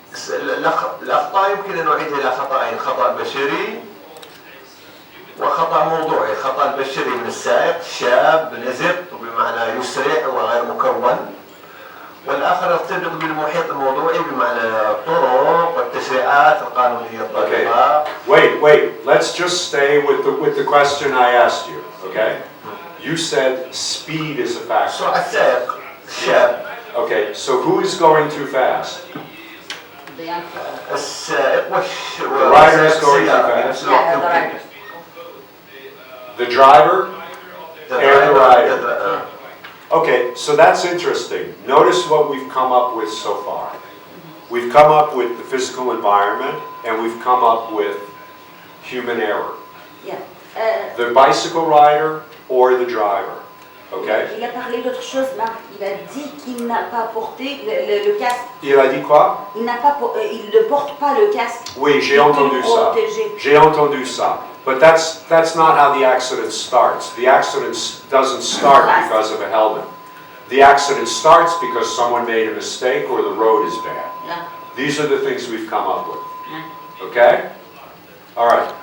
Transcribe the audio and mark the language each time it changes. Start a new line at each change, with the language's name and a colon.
Arabic: الأخطاء يمكن أن نعيدها إلى خطأين، خطأ بشري وخطأ موضوعي. الخطأ البشري من السائق شاب نزق بمعنى يسرع وغير مكون، والآخر يرتبط بالمحيط الموضوعي بمعنى الطرق والتشريعات القانونية الطريقة.
English: Wait, let's just stay with the question I asked you, okay? You said speed is a factor.
Arabic: سرعة السائق شاب.
English: Okay, so who is going too fast?
Arabic: السائق
English: The rider is going too fast. The driver and the rider. Okay, so that's interesting. Notice what we've come up with so far. We've come up with the physical environment and we've come up with human error. The bicycle rider or the driver. Okay?
French: Il a parlé d'autre chose, Marc. Il a dit qu'il n'a pas porté le casque. Il a dit quoi? Il ne porte pas le casque. Oui, j'ai entendu ça. J'ai entendu ça.
English: But that's not how the accident starts. The accident doesn't start because of a helmet. The accident starts because someone made a mistake or the road is bad. These are the things we've come up with. Okay? All right.